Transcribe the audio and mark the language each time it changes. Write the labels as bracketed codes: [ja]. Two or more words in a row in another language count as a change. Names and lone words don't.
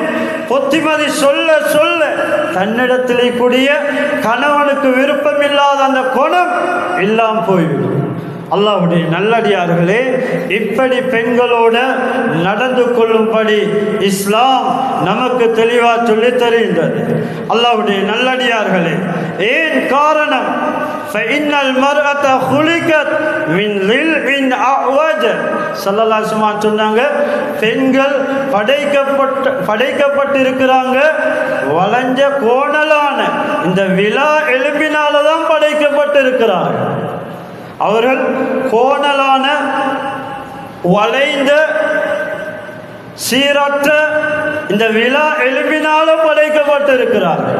[ta] புத்திமதி சொல்ல சொல்ல தன்னிடத்திலே கூடிய கணவனுக்கு விருப்பமில்லாத அந்த குணம் இல்லாமல் போய்விடும். அல்லாஹ்வுடைய நல்லடியார்களே, இப்படி பெண்களோடு நடந்து கொள்ளும்படி இஸ்லாம் நமக்கு தெளிவாக சொல்லித் தருகின்றது. அல்லாஹ்வுடைய நல்லடியார்களே, ஏன் காரணம்? [ar] فإن المرأة خلقت من ضلع أعوج. صلى الله عليه وسلم [ta] சொன்னாங்க, பெண்கள் படைக்கப்பட்டிருக்கிறாங்க வளைஞ்ச கோணலான இந்த விலா எலும்பினால தான் படைக்கப்பட்டிருக்கிறார்கள். அவர்கள் கோணலான, வளைந்த, சீரற்ற இந்த விலா எலும்பினால படைக்கப்பட்டிருக்கிறார்கள்.